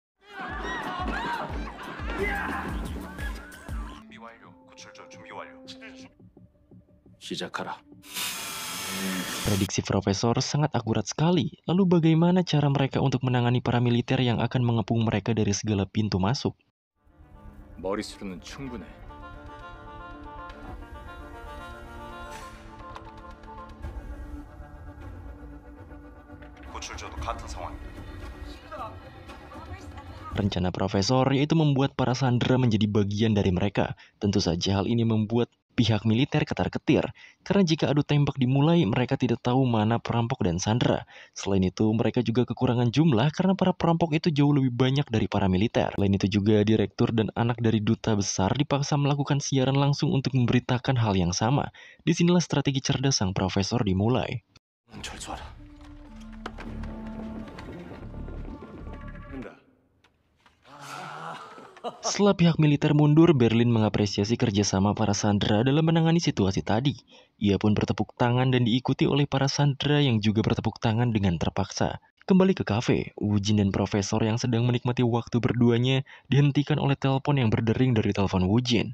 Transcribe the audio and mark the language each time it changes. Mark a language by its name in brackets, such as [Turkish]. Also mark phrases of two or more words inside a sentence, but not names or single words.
[Korean] 시작하라. [Indonesian] Prediksi profesor sangat akurat sekali. Lalu bagaimana cara mereka untuk menangani para militer yang akan mengepung mereka dari segala pintu masuk? [Korean] 머릿수로는 충분해. 구출조도 같은 상황입니다. [Indonesian] Rencana profesor yaitu membuat para sandera menjadi bagian dari mereka. Tentu saja hal ini membuat pihak militer ketar-ketir. Karena jika adu tembak dimulai, mereka tidak tahu mana perampok dan sandera. Selain itu, mereka juga kekurangan jumlah karena para perampok itu jauh lebih banyak dari para militer. Selain itu juga, direktur dan anak dari duta besar dipaksa melakukan siaran langsung untuk memberitakan hal yang sama. Disinilah strategi cerdas sang profesor dimulai. [Korean] 철수하라. 된다. [Indonesian] Setelah pihak militer mundur, Berlin mengapresiasi kerjasama para sandera dalam menangani situasi tadi. Ia pun bertepuk tangan dan diikuti oleh para sandera yang juga bertepuk tangan dengan terpaksa. Kembali ke kafe, Wujin dan profesor yang sedang menikmati waktu berduanya dihentikan oleh telepon yang berdering dari telepon Wujin.